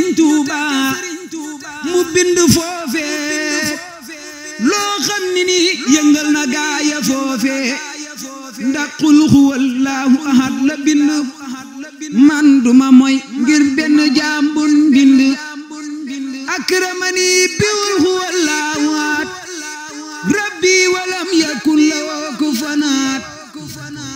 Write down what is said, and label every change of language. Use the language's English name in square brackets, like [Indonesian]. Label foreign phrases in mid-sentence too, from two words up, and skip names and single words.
[Wolof] Tuuba mu bind foofee loo xam ni ni yëngal na gaaya foofee ndax [Arabic] قل هو الله أحد [Wolof] la bind man duma moy ngir benn jaam bun bind [Arabic] أكرمني بقل هو الله أحد ربي ولم يكن له كفوا أحد